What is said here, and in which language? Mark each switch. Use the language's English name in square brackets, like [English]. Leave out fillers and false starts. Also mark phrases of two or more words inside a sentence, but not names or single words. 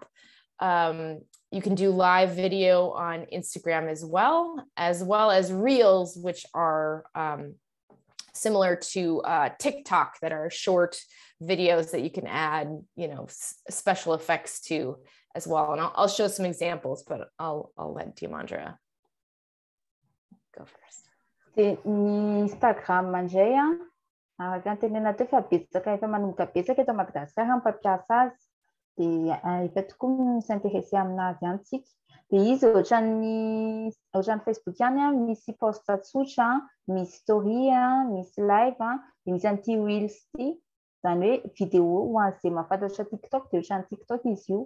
[English] You can do live video on Instagram as well as reels, which are similar to TikTok, that are short videos that you can add, special effects to as well. And I'll show some examples, but I'll let Diamandra go first. [Malagasy] Ny Instagram indray araka ny tenena teo fa betsaka efa manomboka betsaka eto Madagasikara ny mpampiasa azy. Dia efa tokoa s'intéressé aminazy ihany tsika. Dia izy ohatran'ny Facebook ihany misy post tsotra, misy story, misy live, dia misy an'ity reels ity, zany hoe vidéo ho an'izay mahafantatra TikTok dia ohatran'ny TikTok izy io.